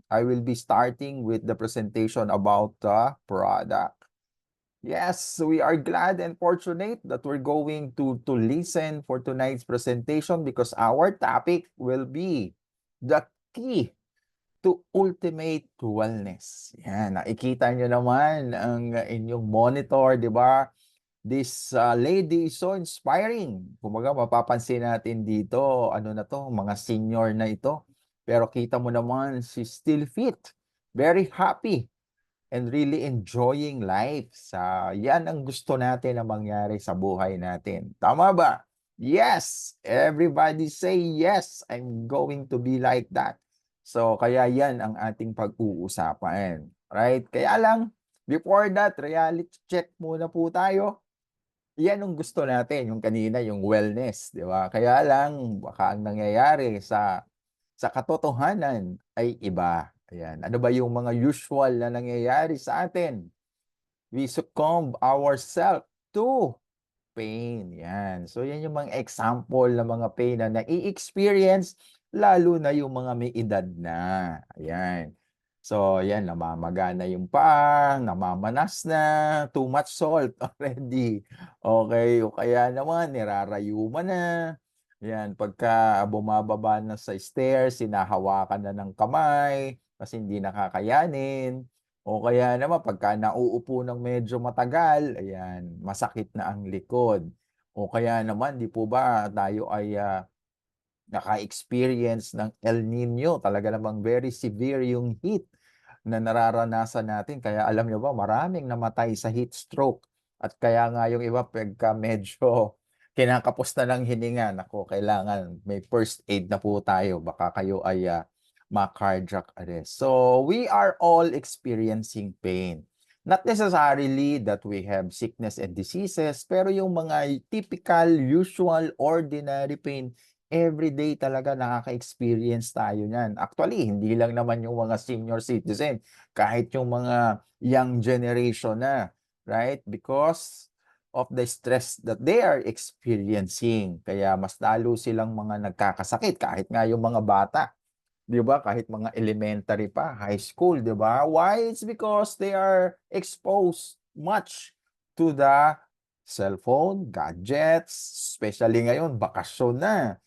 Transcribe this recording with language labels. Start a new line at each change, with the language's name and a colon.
English: I will be starting with the presentation about the product. Yes, we are glad and fortunate that we're going to listen for tonight's presentation because our topic will be the key to ultimate wellness.
Filipino: Yan, nakikita nyo naman ang inyong monitor, di ba?
English: This lady is so inspiring.
Filipino: Kumbaga, mapapansin natin dito, ano na to, mga senior na ito. Pero kita mo naman,
English: she's still fit, very happy, and really enjoying life.
Filipino: Yan ang gusto natin na mangyari sa buhay natin. Tama ba? Yes!
English: Everybody say yes, I'm going to be like that.
Filipino: So, kaya yan ang ating pag-uusapan. Right? Kaya lang,
English: before that,
Filipino: reality check muna po tayo. Yan ang gusto natin, yung kanina, yung wellness, di ba? Kaya lang, baka ang nangyayari sa katotohanan ay iba. Ayan. Ano ba yung mga usual na nangyayari sa atin?
English: We succumb ourselves to pain.
Filipino: Yan. So, yan yung mga example ng mga pain na nai-experience, lalo na yung mga may edad na. Ayan. So, yan, namamaga na yung paa, namamanas na,
English: too much salt already.
Filipino: Okay, o kaya naman, nirarayuma na. Yan, pagka bumababa na sa stairs, sinahawakan na ng kamay, kasi hindi nakakayanin. O kaya naman, pagka nauupo ng medyo matagal, ayan, masakit na ang likod. O kaya naman, di po ba, tayo ay naka-experience ng El Nino, talaga namang
English: very severe
Filipino: yung heat na nararanasan natin. Kaya alam nyo ba, maraming namatay sa heat stroke. At kaya nga yung iba, pagka medyo kinakapos na ng hininga, nako, kailangan may first aid na po tayo. Baka kayo ay ma-cardiac arrest.
English: So, we are all experiencing pain. Not necessarily that we have sickness and diseases,
Filipino: pero yung mga
English: typical, usual, ordinary pain, everyday
Filipino: talaga nakaka-experience tayo niyan. Actually, hindi lang naman yung mga senior citizen, kahit yung mga young generation na, right?
English: Because of the stress that they are experiencing.
Filipino: Kaya mas lalo silang mga nagkakasakit, kahit nga yung mga bata. 'Di ba? Kahit mga elementary pa, high school, 'di ba? Why?
English: It's because they are exposed much to the cellphone, gadgets, especially
Filipino: ngayon, bakasyon na.